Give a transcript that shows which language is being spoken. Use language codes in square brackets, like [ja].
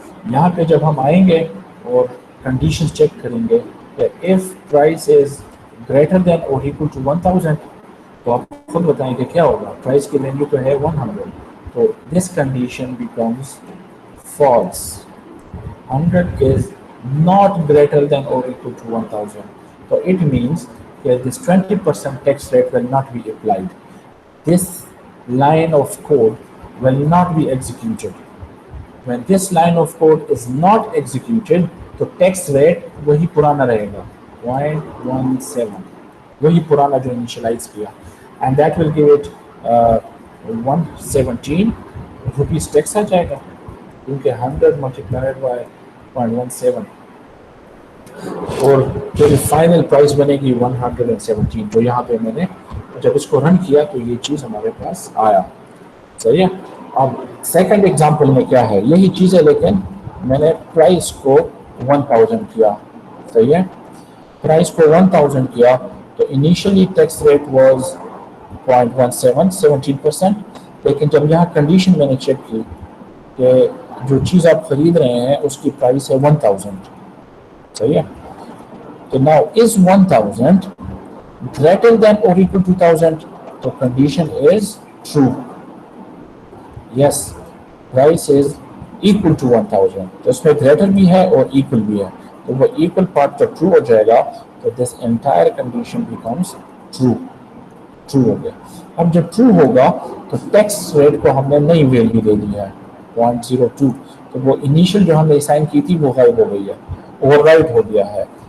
[ur] یہاں پہ جب ہم آئیں گے اور کنڈیشن چیک کریں گے کہ [en] if price is greater than or equal to 1000 [ur] تو آپ خود بتائیں کہ کیا ہوگا. پرائس کی ویلیو تو ہے 100 تو [en] this condition becomes false. 100 is not greater than or equal to 1000. So it means that this 20% tax rate will not be applied. This line of code will not be executed. When this line of code is not executed, [ur] تو tax rate وہی پرانا رہے گا 0.17، وہی پرانا جو initialize کیا، and that will give it 117 rupees tax آ جائے گا کیونکہ 100 ملٹیپلائڈ بائی 0.17 اور پھر فائنل پرائس بنے گی 117. جو یہاں پہ میں نے جب اس کو رن کیا تو یہ چیز ہمارے پاس آیا. صحیح ہے. اب سیکنڈ ایگزامپل میں کیا ہے، یہی چیز ہے لیکن میں نے پرائس کو 1000 کیا. صحیح ہے. پرائس کو 1000 کیا تو انیشلی ٹیکس ریٹ واز 0.17 لیکن جب یہاں کنڈیشن میں نے چیک کی کہ جو چیز آپ خرید رہے ہیں اس کی پرائس ہے 1000. صحیح ہے. تو now is 1000 greater than or equal to 1000 تو [en] condition is true. Yes, price is equal to 1000 [ur] تو اس میں greater بھی ہے اور equal بھی ہے تو وہ equal part جب true ہو جائے گا تو [en] this entire condition becomes true. [ur] true ہو گیا. اب جب true ہوگا تو ٹیکس ریٹ کو ہم نے نئی ویلیو دے دی ہے 0.02 تو وہ انیشل جو ہم نے اسائن کی تھی وہ غائب ہو گئی ہے، اوور رائٹ ہو گیا ہے.